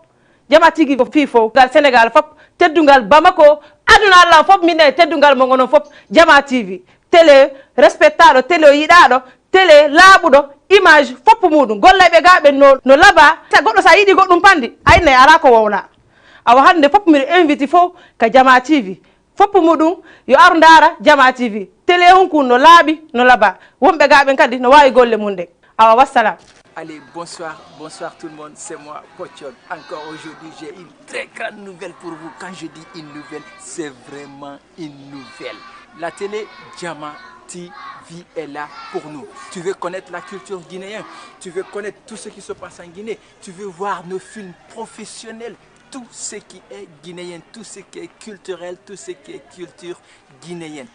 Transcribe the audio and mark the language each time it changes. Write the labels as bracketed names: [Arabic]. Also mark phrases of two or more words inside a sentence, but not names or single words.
[Fula] Jama TV ko fi fo gal sénégal fop teddungal Bamako aduna Allah fop mine teddungal mo gonon fop Jama TV télé respectaɗo télé yiɗaɗo télé laaɓuɗo image fop muɗum gollayɓe gaɓe no laaɓa goɗɗo sa yiɗi goɗɗum pandi ayne ala ko wowna awa hande fop miɗo invite fo ka Jama TV fop muɗum yo aru dara Jama TV télé on kun no laaɓi no laaɓa wonɓe gaɓen kadi no wawi golle mum de awa wassalam. [French] Allez, bonsoir tout le monde, c'est moi, Pochon. Encore aujourd'hui, j'ai une très grande nouvelle pour vous. Quand je dis une nouvelle, c'est vraiment une nouvelle. La télé Jama TV est là pour nous. Tu veux connaître la culture guinéenne, tu veux connaître tout ce qui se passe en Guinée, tu veux voir nos films professionnels, tout ce qui est guinéen, tout ce qui est culturel, tout ce qui est culture guinéenne.